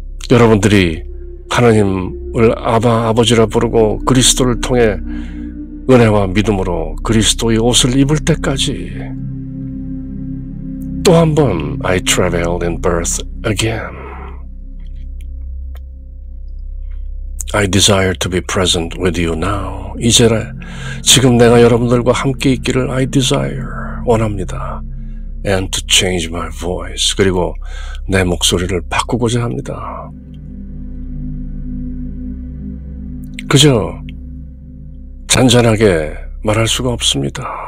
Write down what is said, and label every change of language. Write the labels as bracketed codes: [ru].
[ko] 여러분들이 하나님을 아버지라 부르고 그리스도를 통해 은혜와 믿음으로 그리스도의 옷을 입을 때까지 또 한 번 [en] I travail in birth again. I desire to be present with you now. [ko] 이제라 지금 내가 여러분들과 함께 있기를 [en] I desire, [ko] 원합니다. [en] And to change my voice. [ko] 그리고 내 목소리를 바꾸고자 합니다. 그저 잔잔하게 말할 수가 없습니다.